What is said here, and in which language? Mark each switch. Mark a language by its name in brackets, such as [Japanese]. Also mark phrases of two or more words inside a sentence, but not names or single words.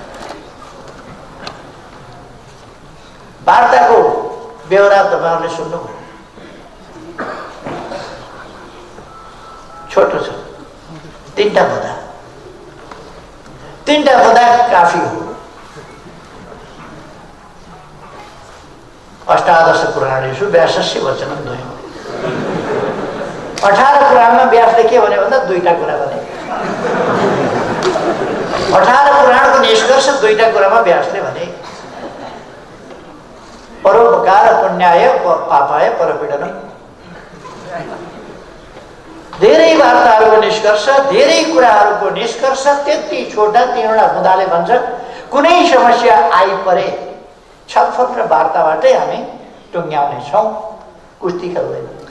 [Nepali] वार्ताको बेहोरा तपाईँहरूले सुन्नुभयो, छोटो छ, 3टा बुँदा। 3टा बुँदा काफी हो। [Sanskrit] अष्टादश पुराणेषु व्यासस्य वचनं द्वयम्। [Nepali] 18 पुराणमा व्यासले के भन्यो भन्दा 2टा कुरा भने। 18 पुराणको निष्कर्ष 2टा कुरामा व्यासले भने। [Sanskrit] परोपकार पुण्याय पापाय परपीडनम्। [Nepali] धेरै वार्ताहरूको निष्कर्ष, धेरै कुराहरूको निष्कर्ष त्यति छोटा 3वटा बुँदाले भन्छ कुनै समस्या आइपरे छलफल र वार्ताबाटै हामी टुङ्ग्याउने छौँ, कुस्ती खेल्दैन।